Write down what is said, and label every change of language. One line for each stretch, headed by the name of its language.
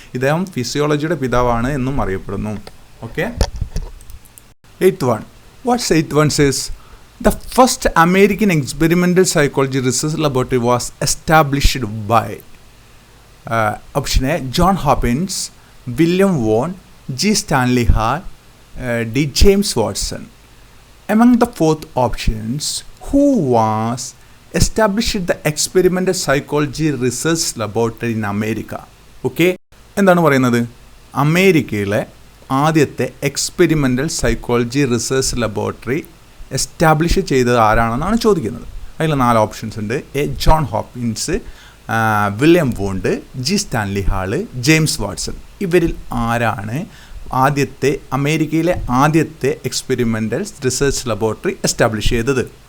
Malayalam: ഇദ്ദേഹം ഫിസിയോളജിയുടെ പിതാവാണ് എന്നും അറിയപ്പെടുന്നു.
English: Okay, 8th one. What's 8th one says? The first American experimental psychology research laboratory was established by option A, John Hopkins, William Vaughan, G. Stanley Hall, D. James Watson. Among the fourth options, who was established the experimental psychology research laboratory in America?
Malayalam: Okay, എന്താണ് പറയുന്നത്? അമേരിക്കയിലെ ആദ്യത്തെ experimental psychology research laboratory establish ചെയ്തത് ആരാണെന്നാണ് ചോദിക്കുന്നത്. അതിൽ 4 options ഉണ്ട്. A, John Hopkins, William won't, G. Stanley hall, James Watson. ഇവരിൽ ആരാണ് അമേരിക്കയിലെ ആദ്യത്തെ എക്സ്പെരിമെൻ്റൽ റിസർച്ച് ലബോറട്ടറി എസ്റ്റാബ്ലിഷ് ചെയ്തത്?